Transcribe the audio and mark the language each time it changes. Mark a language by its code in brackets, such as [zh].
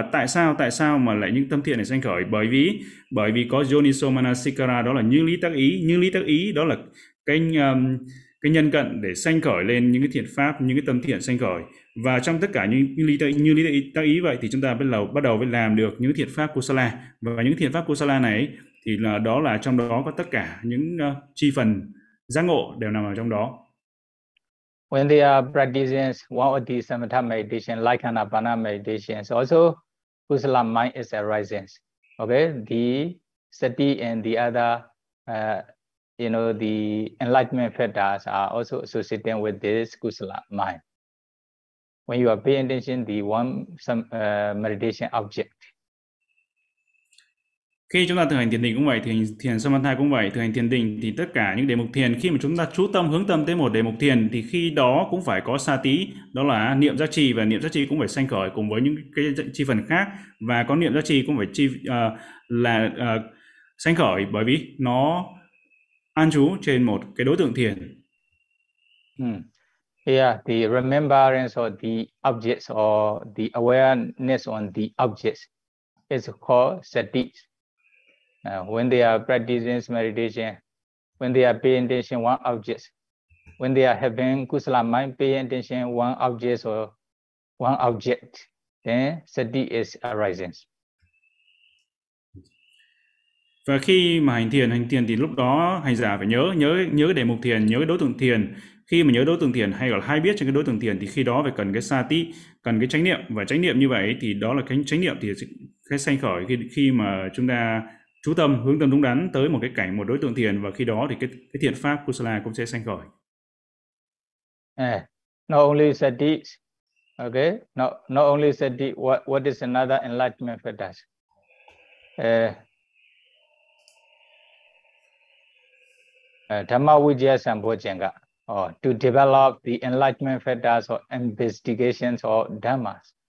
[vi] Và tại sao mà lại những tâm thiện này sanh khởi? Bởi vì có yoniso manasikara, đó là như lý tác ý, đó là cái nhân cận để sanh khởi lên những cái thiện pháp, những cái tâm thiện sanh khởi. Và trong tất cả như lý tác ý vậy thì chúng ta bắt đầu làm được những thiện pháp kusala, và những thiện pháp kusala này thì là đó là trong đó có tất cả những chi phần giác ngộ đều nằm ở trong đó. [en] When they are practicing one of the samatha meditation, like anapana meditation, also kusala mind is arising. Okay, the Sati and the other, you know, the enlightenment fetters are also associated with this kusala mind. When you are paying attention to the one some meditation object. [vi] Khi chúng ta thực hành thiền định cũng vậy, thì thiền samatha cũng vậy, thực hành thiền định thì tất cả những đề mục thiền, khi mà chúng ta chú tâm hướng tâm tới một đề mục thiền thì khi đó cũng phải có sati, đó là niệm giác trì, và niệm giác trì cũng phải sanh khởi cùng với những cái chi phần khác, và có niệm giác trì cũng phải chi là sanh khởi bởi vì nó an trú trên một cái đối tượng thiền. [en] Yeah, the remembrance or the objects or the awareness on the objects is called sati. When they are practicing meditation, when they are paying attention one object, when they are having kusala mind paying attention one object or one object, then sati is arising. [vi] Và khi mà hành thiền thì lúc đó hành giả phải nhớ cái đề mục thiền, nhớ cái đối tượng thiền. Khi mà nhớ đối tượng thiền hay gọi là hay biết trên cái đối tượng thiền thì khi đó phải cần cái sati, cần cái chánh niệm, và chánh niệm như vậy thì đó là cái chánh niệm thì cái sanh khởi khi mà chúng ta chú tâm hướng tâm đúng đắn tới một cái cảnh, một đối tượng thiền, và khi đó thì cái thiện pháp kusala cũng sẽ sanh khởi. [en] Not only sati, okay, not only sati, what is another enlightenment for that? Dhamma vijaya sambojanga, or to develop the enlightenment fetters or investigations or dhammas.